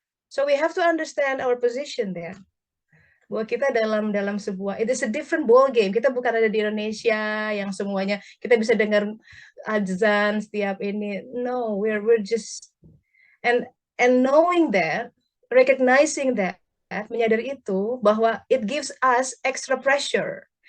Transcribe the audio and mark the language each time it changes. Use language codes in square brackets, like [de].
[en] So we have to understand our position there. [id] Bahwa kita dalam sebuah, [en] it is a different ball game. [id] Kita bukan ada di Indonesia yang semuanya kita bisa dengar azan setiap ini. [en] No, we're just and knowing that, recognizing that, [id] menyadari itu bahwa [en] it gives us extra pressure.